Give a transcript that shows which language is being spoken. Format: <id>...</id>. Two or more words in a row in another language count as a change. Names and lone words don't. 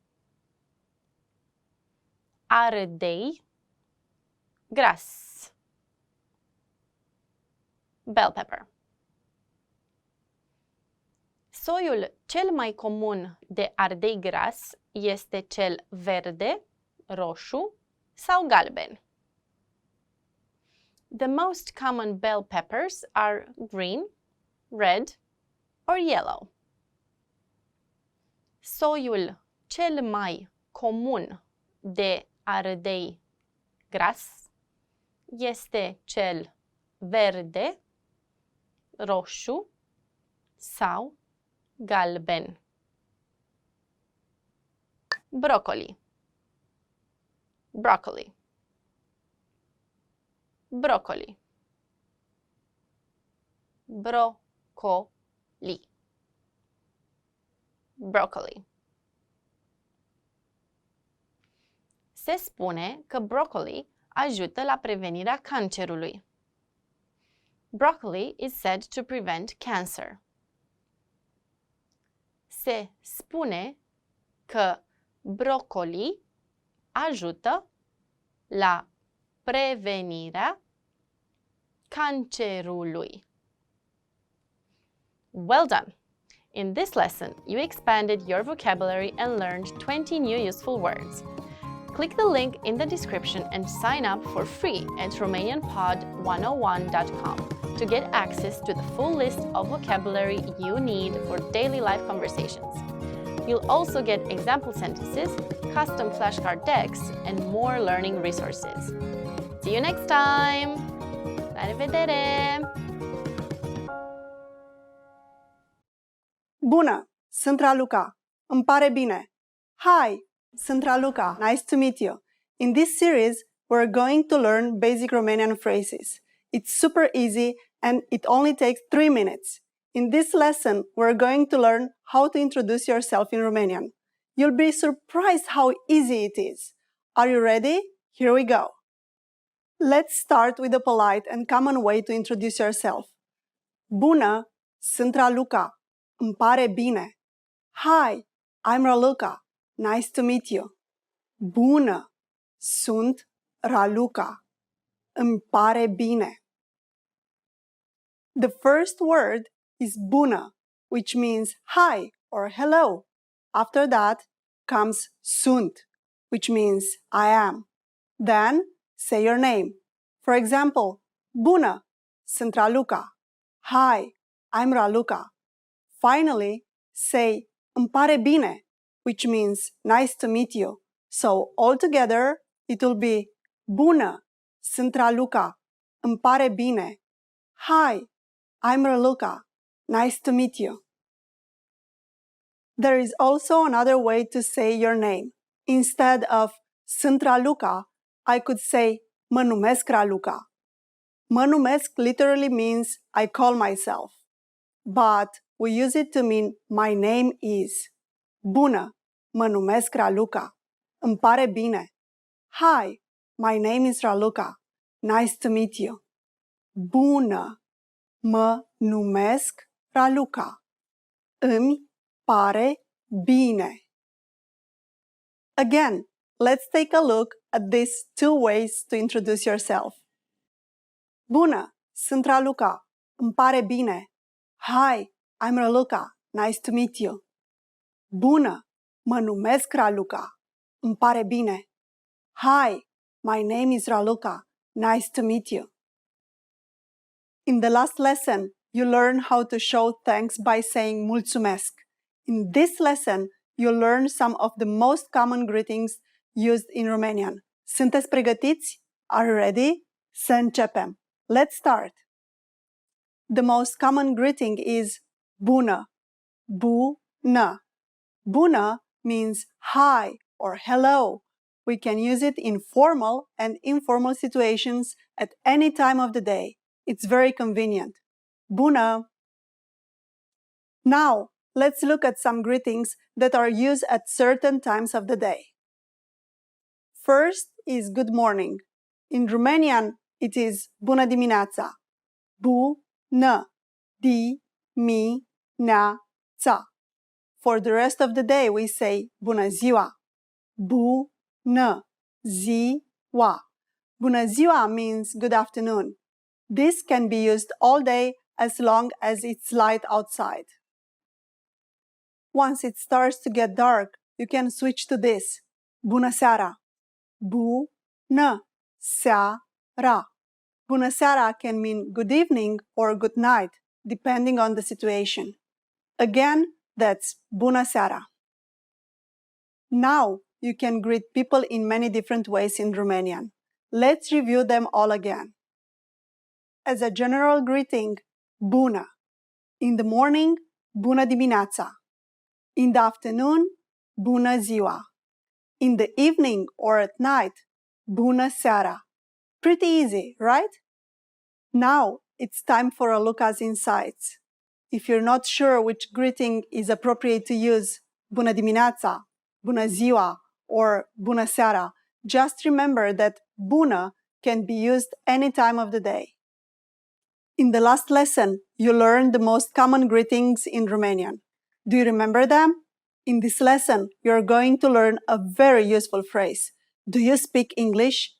<ro>Ardei gras.</ro> <en>Bell pepper.</en> <ro>Soiul cel mai comun de ardei gras este cel verde, roșu sau galben.</ro> <en>The most common bell peppers are green, red or yellow.</en> <ro>Soiul cel mai comun de ardei gras este cel verde, roșu sau galben. Broccoli. Broccoli. Broccoli. Broccoli. Broccoli. Se spune că broccoli ajută la prevenirea cancerului.</ro> <en>Broccoli is said to prevent cancer.</en> <ro>Se spune că broccoli ajută la prevenirea cancerului.</ro> <en>Well done! In this lesson, you expanded your vocabulary and learned 20 new useful words. Click the link in the description and sign up for free at RomanianPod101.com to get access to the full list of vocabulary you need for daily life conversations. You'll also get example sentences, custom flashcard decks, and more learning resources. See you next time!</en> <ro>La revedere! Bună! Sunt Raluca. Îmi pare bine. Hi! Sunt Raluca.</ro> <en>Nice to meet you. In this series, we're going to learn basic Romanian phrases. It's super easy and it only takes 3 minutes. In this lesson, we're going to learn how to introduce yourself in Romanian. You'll be surprised how easy it is. Are you ready? Here we go. Let's start with a polite and common way to introduce yourself.</en> <ro>Bună! Sunt Raluca. Îmi pare bine.</ro> <en>Hi! I'm Raluca. Nice to meet you.</en> <ro>Bună! Sunt Raluca. Îmi pare bine.</ro> <en>The first word is bună, which means hi or hello. After that comes sunt, which means I am. Then say your name. For example,</en> <ro>bună! Sunt Raluca.</ro> <en>Hi! I'm Raluca. Finally, say</en> <ro>îmi pare bine,</ro> <en>which means nice to meet you. So, all together, it will be</en> <ro>bună, sunt Raluca, îmi pare bine.</ro> <en>Hi, I'm Raluca, nice to meet you. There is also another way to say your name. Instead of sunt Raluca, I could say,</en> <ro>mă numesc Raluca. Mă numesc</ro> <en>literally means I call myself, but we use it to mean my name is.</en> <ro>Bună, mă numesc Raluca. Îmi pare bine.</ro> <en>Hi, my name is Raluca. Nice to meet you.</en> <ro>Bună, mă numesc Raluca. Îmi pare bine.</ro> <en>Again, let's take a look at these two ways to introduce yourself.</en> <ro>Bună, sunt Raluca. Îmi pare bine.</ro> <en>Hi, I'm Raluca. Nice to meet you.</en> <ro>Bună, mă numesc Raluca. Îmi pare bine.</ro> <en>Hi, my name is Raluca. Nice to meet you. In the last lesson, you learned how to show thanks by saying mulțumesc. In this lesson, you'll learn some of the most common greetings used in Romanian.</en> <ro>Sunteți pregătiți?</ro> <en>Are you ready?</en> <ro>Să începem.</ro> <en>Let's start. The most common greeting is bună. Bună. Bună means hi or hello. We can use it in formal and informal situations at any time of the day. It's very convenient. Bună. Now, let's look at some greetings that are used at certain times of the day. First is good morning. In Romanian, it is</en> <ro>bună dimineața. Bună dimineața.</ro> <en>For the rest of the day, we say</en> <ro>bună ziua. Bună ziua. Bună ziua</ro> <en>means good afternoon. This can be used all day as long as it's light outside. Once it starts to get dark, you can switch to this.</en> <ro>Bună seara. Bună seara. Bună seara</ro> <en>can mean good evening or good night, depending on the situation. Again, that's</en> <ro>bună seara.</ro> <en>Now, you can greet people in many different ways in Romanian. Let's review them all again. As a general greeting, bună. In the morning,</en> <ro>bună dimineața.</ro> <en>In the afternoon,</en> <ro>bună ziua.</ro> <en>In the evening or at night,</en> <ro>bună seara.</ro> <en>Pretty easy, right? Now, it's time for a look at insights. If you're not sure which greeting is appropriate to use,</en> <ro>bună dimineața, bună ziua, or bună seara,</ro> <en>just remember that bună can be used any time of the day. In the last lesson, you learned the most common greetings in Romanian. Do you remember them? In this lesson, you're going to learn a very useful phrase. Do you speak English?</en>